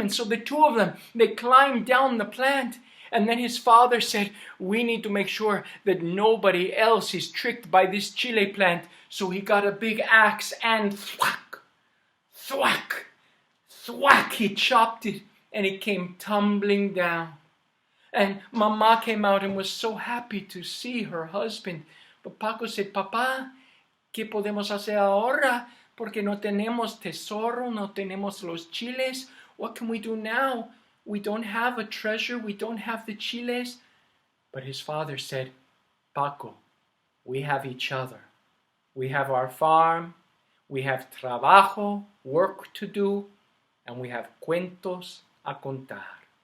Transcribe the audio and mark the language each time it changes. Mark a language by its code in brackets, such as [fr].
[en] And so the two of them, they climbed down the plant. And then his father said, we need to make sure that nobody else is tricked by this chili plant. So he got a big axe and thwack, thwack, thwack, he chopped it and it came tumbling down. And Mama came out and was so happy to see her husband. But Paco said, [es] Papá, ¿qué podemos hacer ahora? Porque no tenemos tesoro, no tenemos los chiles. [en] What can we do now? We don't have a treasure, we don't have the chiles. But his father said, Paco, we have each other. We have our farm, we have trabajo, work to do, and we have [es] cuentos a contar.